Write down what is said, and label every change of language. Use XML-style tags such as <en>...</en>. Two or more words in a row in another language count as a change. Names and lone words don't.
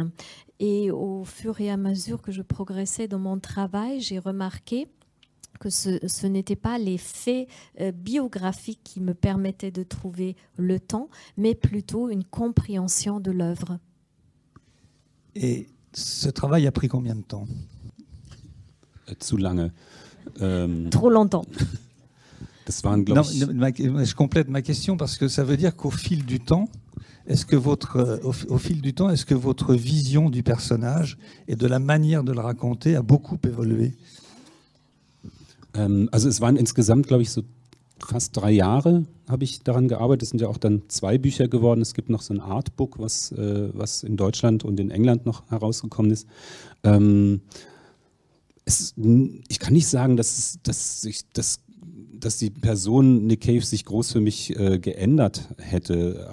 <fr>Et au fur et à mesure que je progressais dans mon travail, j'ai remarqué que ce n'étaient pas les faits biographiques qui me permettaient de trouver le temps, mais plutôt une compréhension de l'œuvre. Et ce travail a pris combien de temps?</fr> <de>Zu lange.</de> <fr>Trop longtemps.</fr> <de>Das waren, glaube ich...</de> <fr>Je complète ma question parce que ça veut dire qu'au fil du temps, est-ce que votre vision du personnage et de la manière de le raconter a beaucoup évolué?</fr> <de>Also es waren insgesamt, glaube ich, so fast 3 Jahre habe ich daran gearbeitet. Es sind ja auch dann 2 Bücher geworden. Es gibt noch so ein Artbook, was in Deutschland und in England noch herausgekommen ist. Ich kann nicht sagen, dass die Person Nick Cave sich groß für mich geändert hätte.</de>